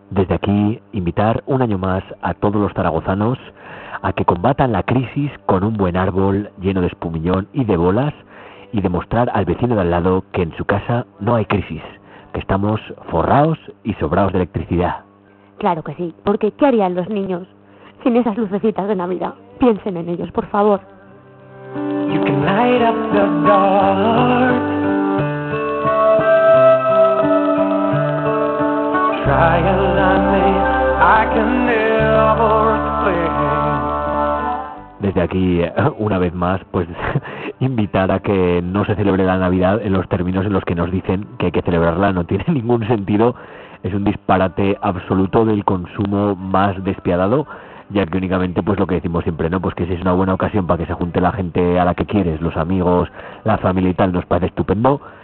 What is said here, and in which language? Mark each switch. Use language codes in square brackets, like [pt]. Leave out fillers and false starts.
[es] Desde aquí, invitar un año más a todos los zaragozanos a que combatan la crisis con un buen árbol lleno de espumillón y de bolas y demostrar al vecino de al lado que en su casa no hay crisis, que estamos forrados y sobrados de electricidad. Claro que sí, porque ¿qué harían los niños sin esas lucecitas de Navidad? Piensen en ellos, por favor. [en] You can light up the dark. Try and love me, I can never play. [es] Desde aquí, una vez más, pues invitar a que no se celebre la Navidad en los términos en los que nos dicen que hay que celebrarla. No tiene ningún sentido. Es un disparate absoluto del consumo más despiadado, ya que únicamente, pues lo que decimos siempre, ¿no? Pues que si es una buena ocasión para que se junte la gente a la que quieres, los amigos, la familia y tal, nos parece estupendo.